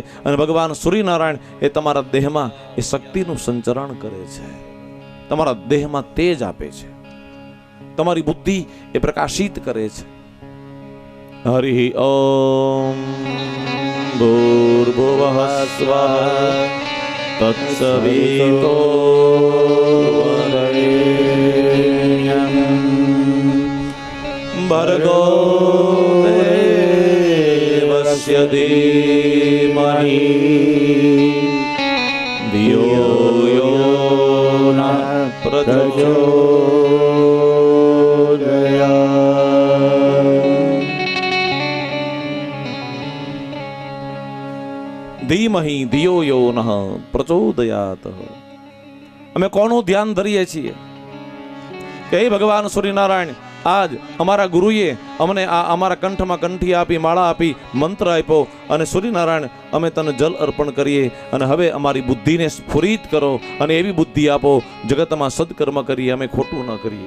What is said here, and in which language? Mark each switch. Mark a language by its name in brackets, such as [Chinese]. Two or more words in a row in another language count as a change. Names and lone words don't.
[Gujarati] અને ભગવાન સૂર્યનારાયણ એ તમારા દેહમાં એ શક્તિનું સંચરણ કરે છે, તમારા દેહમાં તેજ આપે છે, તમારી બુદ્ધિ એ પ્રકાશિત કરે છે. [Sanskrit] हरि ओम भूर्भुवः स्वः तत्सवितो वरेण्यं भर्गो देवस्य धीमहि धियो यो न प्रचोदयात्. धीमहि धियो यो नः प्रचोदयात. [Gujarati] અમે કોનું ધ્યાન ધરીએ છીએ કે હે ભગવાન સૂર્યનારાયણ, આજ અમારા ગુરુએ અમને આ અમારા કંઠમાં કંઠી આપી, માળા આપી, મંત્ર આપ્યો, અને સૂર્યનારાયણ અમે તને જલ અર્પણ કરીએ. અને હવે અમારી બુદ્ધિને સ્ફુરિત કરો અને એવી બુદ્ધિ આપો જગતમાં સદકર્મ કરીએ, અમે ખોટું ન કરીએ.